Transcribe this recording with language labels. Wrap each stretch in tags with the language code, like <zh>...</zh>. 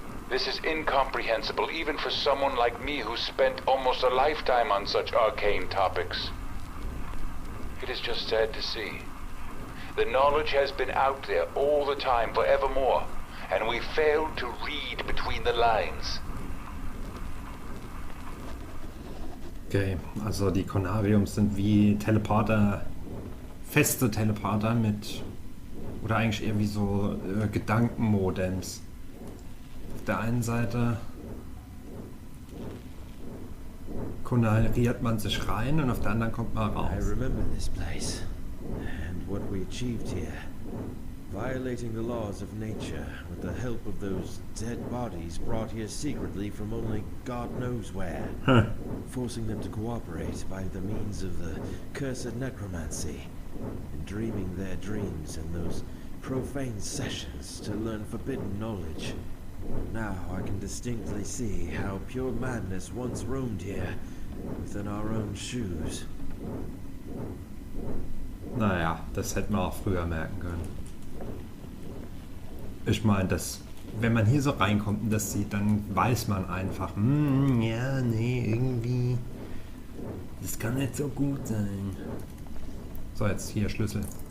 <en>This is incomprehensible even for someone like me who spent almost a lifetime on such arcane topics. It is just sad to see. The knowledge has been out there all the time, forevermore, and we failed to read between the lines.</en> <de>Okay, also die Conariums sind wie Teleporter, feste Teleporter mit, oder eigentlich eher wie so Gedankenmodems. Auf der einen Seite konariert man sich rein und auf der anderen kommt man raus.</de> <en>I remember this place and what we achieved here. Violating the laws of nature with the help of those dead bodies brought here secretly from only God knows where. Forcing them to cooperate by the means of the cursed necromancy and dreaming their dreams in those profane sessions to learn forbidden knowledge. Now I can distinctly see how pure madness once roamed here within our own shoes.</en> <de>Naja, das hätten wir auch früher merken können. Ich meine, wenn man hier so reinkommt und das sieht, dann weiß man einfach, ja, nee, irgendwie, das kann nicht so gut sein. So, jetzt hier Schlüssel.</de>